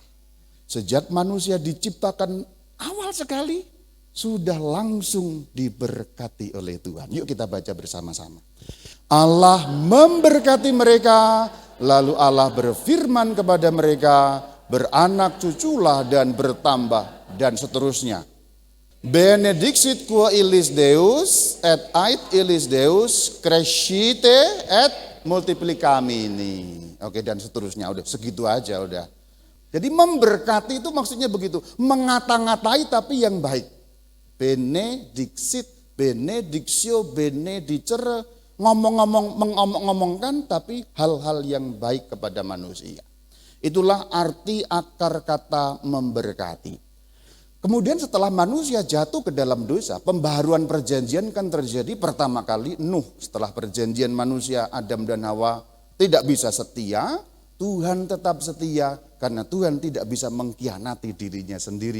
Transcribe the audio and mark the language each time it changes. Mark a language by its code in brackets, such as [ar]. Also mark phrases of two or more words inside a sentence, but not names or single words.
[id] Sejak manusia diciptakan awal sekali sudah langsung diberkati oleh Tuhan. Yuk kita baca bersama-sama. Allah memberkati mereka, lalu Allah berfirman kepada mereka, beranak cuculah dan bertambah dan seterusnya. [la] Benedixit quo illis Deus et ait illis Deus crescite et multiplicamini. [id] Oke, dan seterusnya, udah segitu aja udah. Jadi memberkati itu maksudnya begitu, mengata-ngatai tapi yang baik. [la] Benedixit, benedictio, benedicere, [id] ngomong-ngomongkan tapi hal-hal yang baik kepada manusia. Itulah arti akar kata memberkati. Kemudian setelah manusia jatuh ke dalam dosa, pembaharuan perjanjian kan terjadi pertama kali Nuh. Setelah perjanjian manusia Adam dan Hawa tidak bisa setia, Tuhan tetap setia karena Tuhan tidak bisa mengkhianati dirinya sendiri.